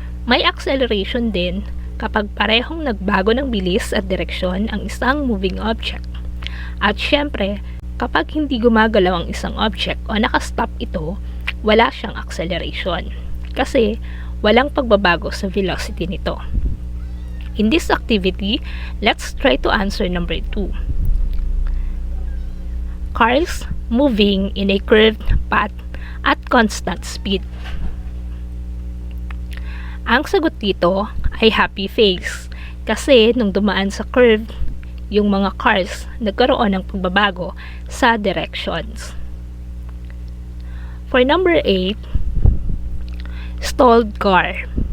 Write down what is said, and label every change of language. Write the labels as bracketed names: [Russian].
[Filipino] May acceleration din kapag parehong nagbago ng bilis at direksyon ang isang moving object. At syempre, kapag hindi gumagalaw ang isang object o nakastop ito, wala siyang acceleration kasi walang pagbabago sa velocity nito. [English] In this activity, let's try to answer number 2. Cars moving in a curved path at constant speed. [Filipino] Ang sagot dito ay happy face kasi nung dumaan sa curve, yung mga cars nagkaroon ng pagbabago sa directions. [English] For number 8, stalled car.